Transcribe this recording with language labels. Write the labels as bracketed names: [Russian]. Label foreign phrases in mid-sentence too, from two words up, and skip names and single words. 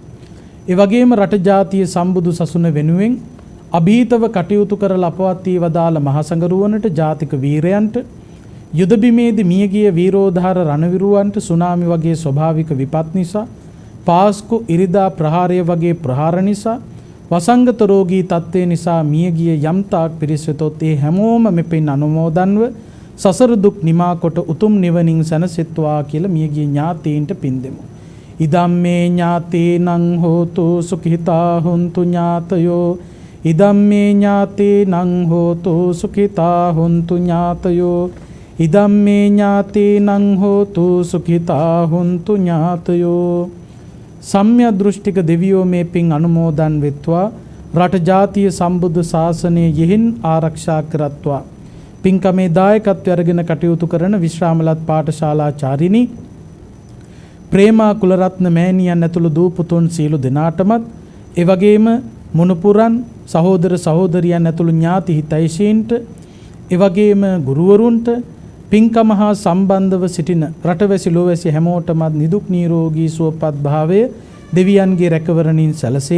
[Sinhala] ඒ වගේම රට ජාතිය සම්බුදු සසුන වෙනුවෙන් අභීතව කටයුතු කරලා අපවත් වී වදාළ මහසඟරුවනට ජාතික වීරයන්ට යුද බිමේදී මියගිය වීරෝධාර රණවිරුවන්ට සුනාමි වගේ ස්වභාවික විපත් නිසා පාස්කු ඉරිදා ප්‍රහාරය වගේ ප්‍රහාර නිසා වසංගත රෝගී තත්ත්වය නිසා මියගිය යම් තාක් පිරිස් වෙතොත් ඒ හැමෝම මෙපින් අනුමෝදන්ව සසර දුක් නිමා කොට උතුම් නිවනින් සැනසෙත්වා කියලා මියගිය ඥාතීන්ට පින් දෙමු. [Pali] ඉදම්මේ ඥාතීනං හෝතු සුඛිතා හුන්තු ඥාතයෝ ඉදම්මේ ඥාතීනං හෝතු සුඛිතා හුන්තු ඥාතයෝ ඉදම්මේ ඥාතීනං හෝතු සුඛිතා හුන්තු ඥාතයෝ. [Sinhala] සම්්‍ය දෘෂ්ටික දෙවියෝ මේ පින් අනුමෝදන් වෙත්වා රට ජාතිය සම්බුද්ධ ශාසනය යෙහින් ආරක්ෂා කරත්වා. පින්කමේ දායකත්වය අරගෙන කටයුතු කරන විශ්‍රාමලත් පාඨශාලාචාරිණී ප්‍රේමා කුලරත්න මෑණියන් ඇතුළු දූ පුතුන් සියලු දෙනාටමත් ඒ වගේම මුණුපුරන් සහෝදර සහෝදරියන් ඇතුළු ඥාති හිතයිසීන්ට ඒ වගේම ගුරුවරුන්ට පින්කම හා සම්බන්ධව සිටින රටවැසි ලෝවැසි හැමෝටමත් නිදුක් නිරෝගී සුවපත් භාවය දෙවියන්ගේ රැකවරණින් සැලසේවා.